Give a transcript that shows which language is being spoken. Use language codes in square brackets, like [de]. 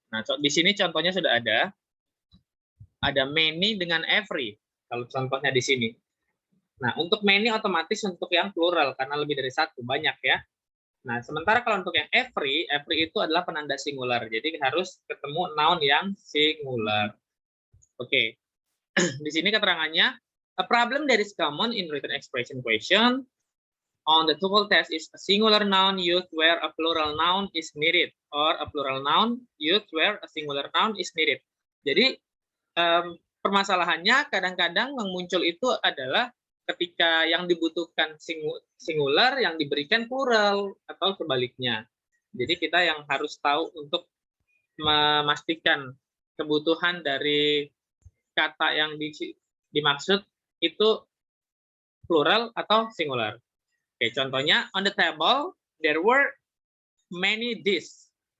[id] Nah, di sini contohnya sudah ada. Ada many dengan every. Kalau contohnya di sini. Nah, untuk many otomatis untuk yang plural karena lebih dari satu, banyak ya. Nah, sementara kalau untuk yang every itu adalah penanda singular. Jadi harus ketemu noun yang singular. Oke. [en] Di sini keterangannya, a problem that is common in written expression question on the TOEFL test is a singular noun used where a plural noun is needed, or a plural noun used where a singular noun is needed. [id] Jadi permasalahannya kadang-kadang yang muncul itu adalah ketika yang dibutuhkan singular, yang diberikan plural, atau sebaliknya. Jadi kita yang harus tahu untuk memastikan kebutuhan dari kata yang dimaksud itu plural atau singular. [en] Oke, [id] contohnya, [en] on the table, there were many dishes.